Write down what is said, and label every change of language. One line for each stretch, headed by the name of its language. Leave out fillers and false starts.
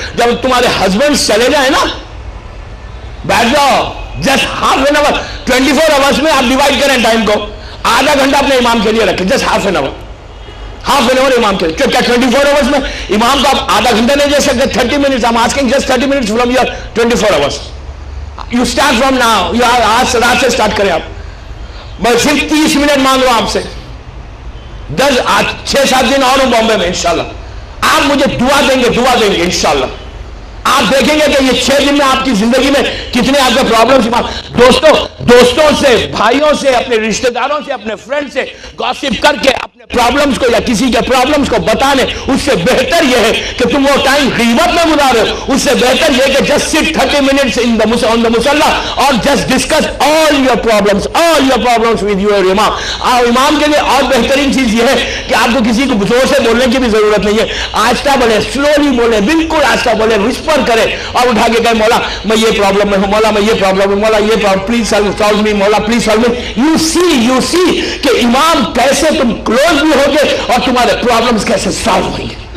Urdu: جب تمہارے ہسبینڈ چلے جائیں نا, بیٹھ جاؤ
English: Just half an hour.
Urdu: 24 hours میں آپ ڈیوائڈ کریں ٹائم کو, آدھا گھنٹہ اپنے امام کے لیے رکھیں,
English: just half an hour
Urdu: امام کے لیے. کیا 24 آورس میں امام کو آپ آدھا گھنٹہ نہیں دے سکتے؟ 30 minutes.
English: I'm asking just 30 minutes from your 24 hours. You start from now.
Urdu: آج رات سے اسٹارٹ کریں آپ. میں صرف 30 منٹ مانگ رہا ہوں آپ سے. 6-7 دن اور ہوں بامبے میں انشاءاللہ. آپ مجھے دعا دیں گے انشاءاللہ. آپ دیکھیں گے کہ یہ 6 دن میں آپ کی زندگی میں کتنے آپ کے پرابلمز. دوستوں سے, بھائیوں سے, اپنے رشتہ داروں سے, اپنے فرینڈ سے گاسپ کر کے اپنے پرابلمز کو یا کسی کے پرابلمز کو بتانے, اس سے بہتر یہ ہے کہ تم وہ ٹائم غیبت میں گزارو. اس سے بہتر یہ کہ
English: just sit 30 minutes on the musalla اور just discuss all your problems with your imam.
Urdu: امام کے لیے اور بہترین چیز یہ ہے کہ آپ کو کسی کو زور سے بولنے کی بھی ضرورت نہیں ہے. آہستہ بولے, سلولی بولے, بالکل آہستہ بولے, وسپر کرے اور اٹھا کے کہے مولا میں یہ پرابلم میں ہوں, مولا میں یہ پرابلم ہے, مولا یہ پرابلم,
English: please solve me,
Urdu: مولا پلیز سالو می.
English: you see
Urdu: کہ امام کیسے تم کلوز بھی ہوگے اور تمہارے پرابلمز کیسے سالو ہوئیں گے.